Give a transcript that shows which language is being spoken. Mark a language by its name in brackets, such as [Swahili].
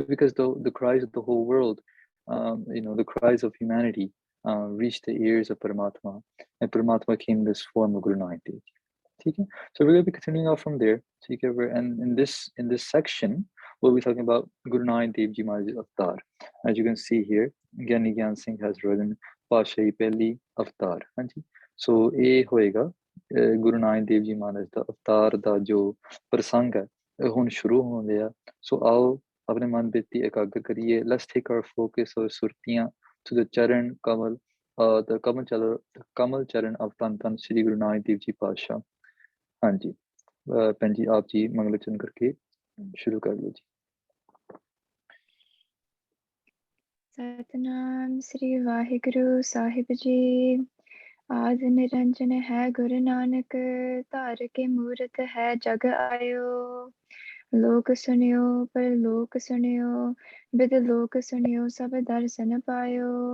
[English] Because the cries of the whole world, the cries of humanity reached the ears of Paramatma, and Paramatma came in this form of Guru Nanak Dev Ji. Okay? So we're going to be continuing out from there. And in this section, we'll be talking about Guru Nanak Dev Ji Maharaj's avatar. As you can see here, Giani Gian Singh has written Pashahi Pehli avatar. [Punjabi] So ਇਹ ਹੋਏਗਾ Guru Nanak Dev Ji Maharaj ਦਾ avatar ਦਾ ਜੋ ਪ੍ਰਸੰਗ ਹੈ ਹੁਣ ਸ਼ੁਰੂ ਹੋਣ ਲਿਆ. [English] So [Punjabi] ਆਓ ਆਪਣੇ ਮਨ ਬਿਰਤੀ ਇਕਾਗਰ ਕਰੀਏ. [English] Let's take our focus or ਸੁਰਤੀਆਂ to the charan kamal, the kamal charan of Tan Shri Guru Nanak Dev Ji Pasha. [Punjabi] ਹਾਂਜੀ ਭੈਣ ਜੀ ਆਪ ਜੀ ਮੰਗਲ ਚਰਨ ਕਰਕੇ ਸ਼ੁਰੂ ਕਰ ਲਓ ਜੀ. [Hindi] सतनाम श्री वाहिगुरु साहिब जी। आद निरंजन है गुरु नानक, धार के मूरत है जग आयो। लोक सुनियो पर लोक सुनियो, बिद लोक सुनियो सब दर्शन पायो।